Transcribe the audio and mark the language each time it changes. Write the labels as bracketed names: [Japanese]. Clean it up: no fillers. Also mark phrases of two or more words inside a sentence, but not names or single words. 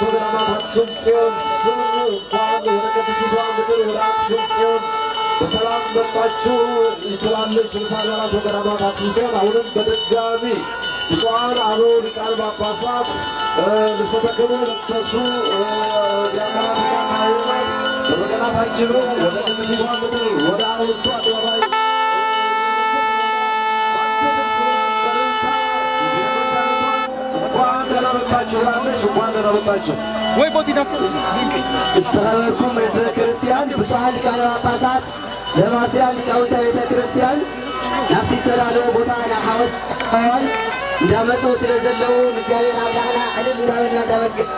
[Amharic] ወገዳማት አክሱም ጽዮን ስም እንኳን ወደ ቅድስቲቷ ምድር ወደ አክሱም ጽዮን በሰላም መጣችሁ ትላለች ርዕሰ አድባራት ወገዳማት አክሱም ጽዮን። አሁንም በድጋሚ ብፁዓን አበው ሊቃነ ጳጳሳት ልብሰ ተክህኖ የለበሱ ዲያቆናትና ካህናት በበገና ታጅበው ወደ ቅዱስ ምድር ወደ ሐውልቱ አደባባይ ወይ ቦቲ ዳፍ [Tigrinya] استغفركم ሕዝበ ክርስቲያን ብፁዓን ሊቃነ ጳጳሳት ደማስያን ሊቃውንተ ቤተ ክርስቲያን ናብቲ ዝተዳለወ ቦታ ናብ ሓወልቲ ኣዋል እንዳመፁ ስለ ዘለዉ እግዚአብሔር ኣምላኽና ዕልል እንዳበልና እንዳመስገና